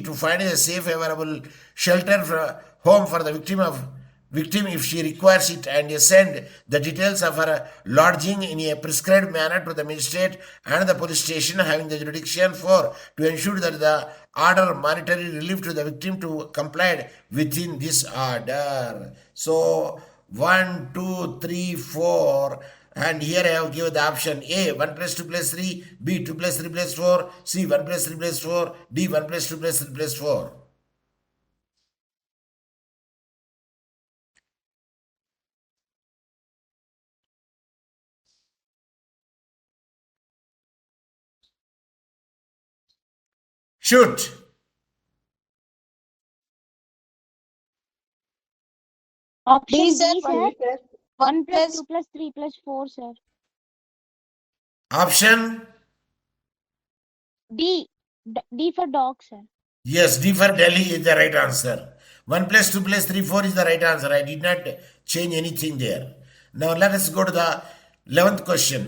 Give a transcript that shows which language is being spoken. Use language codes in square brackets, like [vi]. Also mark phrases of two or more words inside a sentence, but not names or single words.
[en] To find a safe available shelter home for the victim if she requires it and send the details of her lodging in a prescribed manner to the magistrate and the police station having the jurisdiction. 4. To ensure that the order monetary relief to the victim to comply within this order. So 1, 2, 3, 4. And here I have given the option A 1 plus 2 plus 3, B 2 plus 3 plus 4, C 1 plus 3 plus 4, D 1 plus 2 plus 3 plus 4. Shoot. Option D, D, sir. sir. 1 Sir. 1 plus plus 2 plus 3 plus 4, sir. Option? D. D for dog, sir. Yes, D for Delhi is the right answer. 1 plus 2 plus 3, 4 is the right answer. I did not change anything there. Now let us go to the 11th question.